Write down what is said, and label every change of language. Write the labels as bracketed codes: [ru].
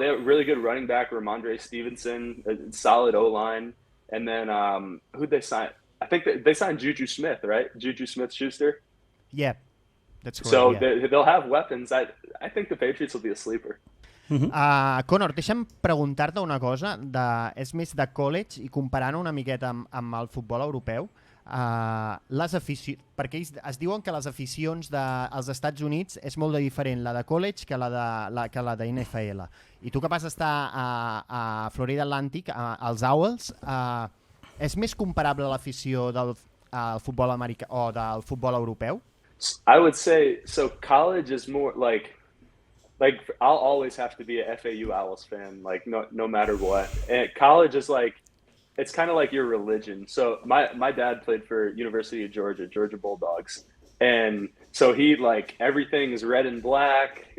[en] They have a really good running back, Ramondre Stevenson, a solid O-line, and then who'd they sign? I think they signed Juju Smith, right? Juju Smith-Schuster. Yeah, that's correct. So they'll have weapons. I think the Patriots will be a sleeper. [ca] Conor, deixa'm preguntar-te una cosa. És més de college i comparant una miqueta amb el futbol europeu. Perquè es diuen que les aficions dels Estats Units és molt diferent la de college que la de NFL. I tu que vas estar a Florida Atlantic, als Owls, és més comparable l'afició al futbol americà o del futbol europeu? [en] I would say, so college is more like I'll always have to be a FAU Owls fan, like no matter what. And college is like, it's kind of like your religion. So my dad played for University of Georgia Bulldogs. And so he like, everything is red and black.